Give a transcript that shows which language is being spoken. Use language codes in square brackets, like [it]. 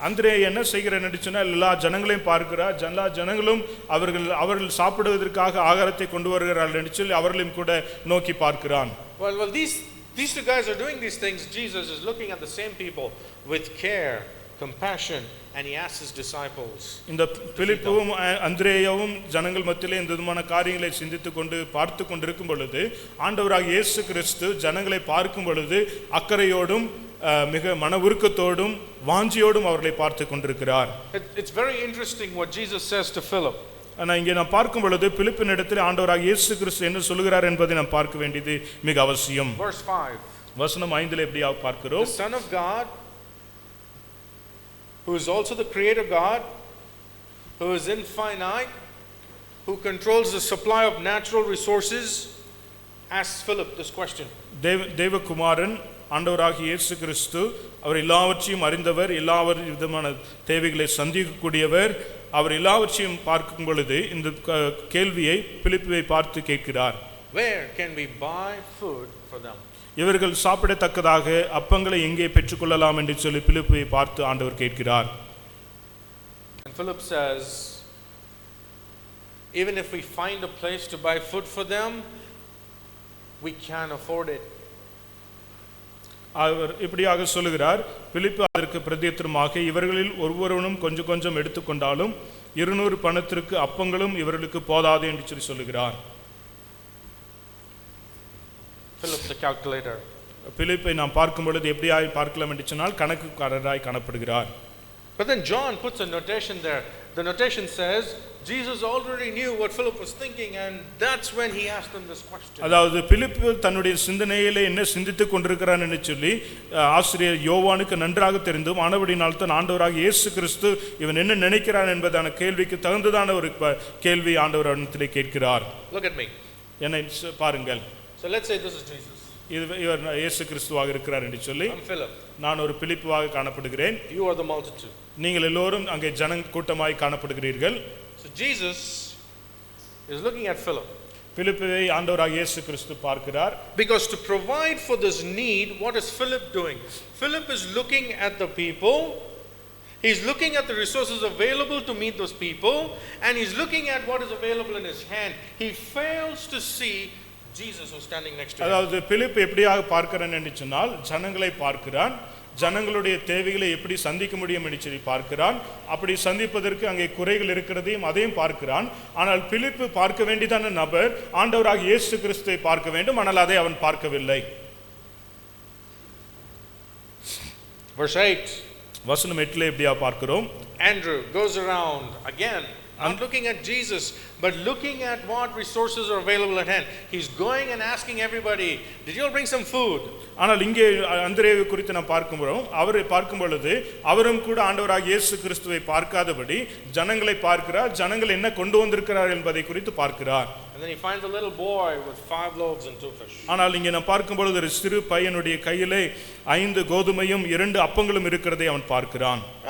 [ta] அந்திரேயா என்ன செய்கிறார் என்று சொன்னால் எல்லா ஜனங்களையும் பார்க்கிறார். எல்லா ஜனங்களும் அவர்கள் சாப்பிடுவதற்காக ஆகாரத்தை கொண்டு வருகிறார்கள் என்று சொல்லி அவர்களையும் கூட நோக்கி பார்க்கிறான். [en] Well, These two guys are doing these things. Jesus is looking at the same people with care, compassion, and he asks his disciples. [ta] இந்த பிலிப்புவும் அந்திரேயாவும் ஜனங்கள் மத்தியிலே இந்த விதமான காரியங்களை சிந்தித்துக் கொண்டு பார்த்து கொண்டிருக்கும் பொழுது ஆண்டவராகிய இயேசு கிறிஸ்து ஜனங்களை பார்க்கும் பொழுது அக்கறையோடும் மிக மன உருக்கத்தோடும் வாஞ்சியோடும் அவர்களை பார்த்து கொண்டிருக்கிறார். [en] It's very interesting what Jesus says to Philip. [ta] ஆனால் இங்கே நாம் பார்க்கும் பொழுது பிலிப்பின் இடத்தில் ஆண்டவராகிய இயேசு கிறிஸ்து என்ன சொல்லுகிறார் என்பதை நாம் பார்க்க வேண்டியது மிக அவசியம். [en] Verse 5. [ta] வசனம் 5 எப்படி பார்க்கிறோம்? [en] The Son of God, who is also the Creator God, who is infinite, who controls the supply of natural resources, asks Philip this question. [ta] தேவகுமாரன் ஆண்டவராகிய இயேசு கிறிஸ்து அவர் எல்லாவற்றையும் அறிந்தவர், எல்லா விதமான தேவைகளை சந்திக்கக்கூடியவர். அவர் எல்லாவற்றையும் பார்க்கும் பொழுது இந்த கேள்வியை பிலிப்புவை பார்த்து கேட்கிறார். [en] Where can we buy food for them? [ta] இவர்கள் சாப்பிடத்தக்கதாக அப்பங்களை எங்கே பெற்றுக்கொள்ளலாம் என்று சொல்லி பிலிப்புவை பார்த்து ஆண்டவர் கேட்கிறார். [en] And Philip says, even if we find a place to buy food for them, we can't afford it. [ta] அவர் இப்படியாக சொல்லுகிறார். பிலிப்பு அதற்கு பிரதியுத்தரமாக, இவர்களில் ஒருவரும் கொஞ்சம் கொஞ்சம் எடுத்துக்கொண்டாலும் 200 பணத்திற்கு அப்பங்களும் இவர்களுக்கு போதாது என்று சொல்லி சொல்லுகிறார். [en] Philip the calculator. [ta] பிலிப்பை நாம் பார்க்கும் பொழுது எப்படியாய் பார்க்கலாம் என்று சொன்னால் கணக்குக்காரராய் காணப்படுகிறார். [en] But then John puts a notation there. The notation says Jesus already knew what Philip was thinking, and that's when he asked him this question. [ta] அதாவது பிலிப்பு தன்னுடைய சிந்தனையிலே என்ன சிந்தித்துக் கொண்டிருக்கிறான் என்று சொல்லி ஆசிரியர் யோவானுக்கு நன்றாக தெரிந்தும் ஆனபடினால் தான் ஆண்டவராகிய இயேசு கிறிஸ்து இவன் என்ன நினைக்கிறான் என்பதான கேள்விக்கு தகுந்ததான ஒரு கேள்வி ஆண்டவர் இடத்திலே கேட்கிறார். [en] Look at me. [ta] என்னை பாருங்கள். [en] So let's say this is Jesus. [ta] இவர் இயேசு கிறிஸ்துவாக இருக்கிறார் என்று சொல்லி, [en] I'm Philip. [ta] நான் ஒரு பிலிப்புவாக காணப்படுகிறேன். [en] You are the multitude. [ta] நீங்கள் எல்லோரும் அங்கே ஜன கூட்டமாய் காணப்படுகிறீர்கள். [en] So Jesus is looking at Philip. [ta] பிலிப்புவை ஆண்டவராகிய இயேசு கிறிஸ்து பார்க்கிறார். [en] Because to provide for this need, what is Philip doing? Philip is looking at the people. He's looking at the resources available to meet those people, and he's looking at what is available in his hand. He fails to see Jesus was standing next to him. [ta] அதாவது பிலிப்பு எப்படியாக பார்க்கிறான் என்று சொன்னால், ஜனங்களை பார்க்கிறான், ஜனங்களுடைய தேவைகளை எப்படி சந்திக்க முடியும் என்று சொல்லி பார்க்கிறான். அப்படி சந்திப்பதற்கு அங்கே குறைகள் இருக்கிறதையும் அதையும் பார்க்கிறான். ஆனால் பிலிப்பு பார்க்க வேண்டியதான நபர் ஆண்டவராகிய இயேசு கிறிஸ்துவை பார்க்க வேண்டும், ஆனால் அதை அவன் பார்க்கவில்லை. [en] Verse 8. [ta] வசனம் 8 எப்படியா பார்க்கிறோம்? [en] Andrew goes around again, not looking at Jesus, but looking at what resources are available at hand. He's going and asking everybody, did you all bring some food? [ta] ஆனால் இங்கே அந்திரேயை குறித்து நாம் பார்க்கும்போது, அவரை பார்க்கும் பொழுது அவரும் கூட ஆண்டவராகிய இயேசு கிறிஸ்துவை பார்க்காதபடி ஜனங்களை பார்க்கிறார். ஜனங்கள் என்ன கொண்டு வந்திருக்கிறார் என்பதை குறித்து பார்க்கிறார். [en] And then he finds a little boy with 5 loaves and 2 fish. [ta] ஆனால் இங்கே நாம் பார்க்கும் பொழுது ஒரு சிறு பையனுடைய கையிலே 5 கோதுமையும் 2 அப்பங்களும் இருக்கிறதை அவன் பார்க்கிறான்.